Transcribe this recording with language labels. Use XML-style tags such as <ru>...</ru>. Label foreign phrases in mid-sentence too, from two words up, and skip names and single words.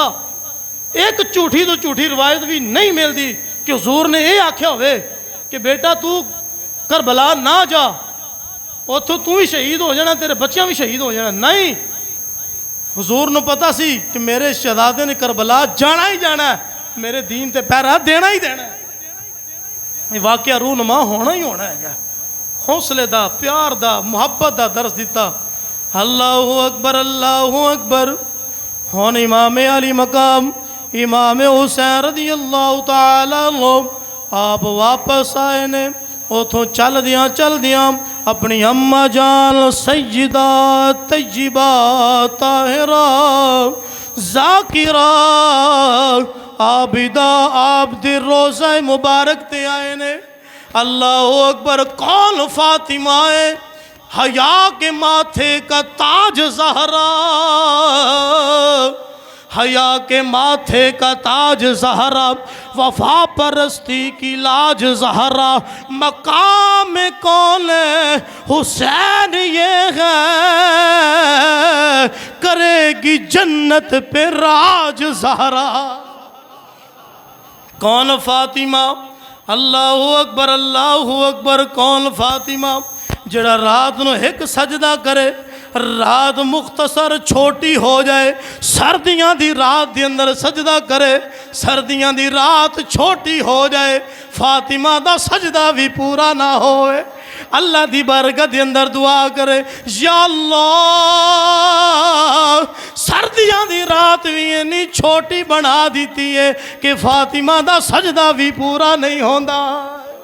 <pa>ایک جھوٹی تو جھوٹی روایت بھی نہیں ملتی کہ حضور نے یہ آکھیا ہووے کہ بیٹا تو کربلا نہ جا، اوتھوں تو بھی شہید ہو جانا، تیرے بچیاں بھی شہید ہو جانا. نہیں، حضور نوں پتا سی کہ میرے شہزادے نے کربلا جانا ہی جانا ہے، میرے دین تے پہرا دینا ہی دینا ہے. یہ واقعہ روح نما ہونا ہی ہونا ہے۔ حوصلے دا، پیار دا، محبت دا درس دتا.</pa> <ar>الله أكبر.</ar> <pa>ہن امام عالی مقام امام حسین</pa> <ar>رضي الله تعالى عنه</ar> <pa>آپ واپس آئے نے. اوتھوں چلدیاں اپنی اماں جان سیدہ طیبہ طاہرہ ذاکرہ عابدہ آبدی روضہ مبارک تے آئے نے.</pa> <ar>الله أكبر۔ کون?</ar> <ur>فاطمہ ہے، حیا کے ماتھے کا تاج زہرا، حیا کے ماتھے کا تاج زہرا، وفا پرستی کی لاج زہرا، مقام کون حسین یہ ہے، کرے گی جنت پہ راج زہرا. کون؟ فاطمہ.</ur> <ar>الله أكبر.</ar> <ur>کون؟ فاطمہ.</ur> <pa>جیہڑا رات نوں ایک سجدہ کرے، رات مختصر چھوٹی ہو جائے، سردیاں دی رات کے اندر سجدہ کرے، سردیاں دی رات چھوٹی ہو جائے، فاطمہ دا سجدہ بھی پورا نہ ہووے، اللہ دی برکت کے اندر دعا کرے,</pa> <ar>يا الله</ar> <pa>سردیاں دی رات بھی انی چھوٹی بنا دی ہے کہ فاطمہ دا سجدہ بھی پورا نہیں ہوندا.</pa>